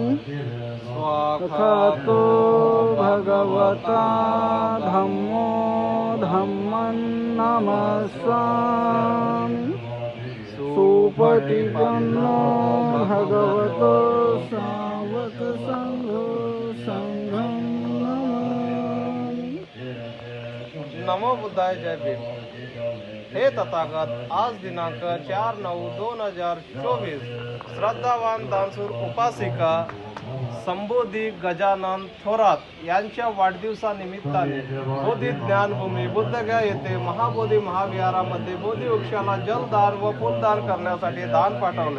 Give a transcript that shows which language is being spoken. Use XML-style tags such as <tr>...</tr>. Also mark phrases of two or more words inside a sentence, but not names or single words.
<pi>स्वाखातो भगवता धम्मो धम्मं नमस्सामि। सुपटिपन्नो भगवतो सावक संघो संघं नमामि।</pi> <mr>नमो बुद्धाय, जय भीम। हे तथागत, आज दिनांक 4/9/2024 श्रद्धावान दानशूर उपासिका संबोधी गजानन थोरात यांच्या वाढदिवसानिमित्ताने बोधी ज्ञानभूमी बुद्धगया येथे महाबोधी महाविहारामध्ये बोधी वृक्षाला जलदान व फुलदान करण्यासाठी दान पाठवले।</mr>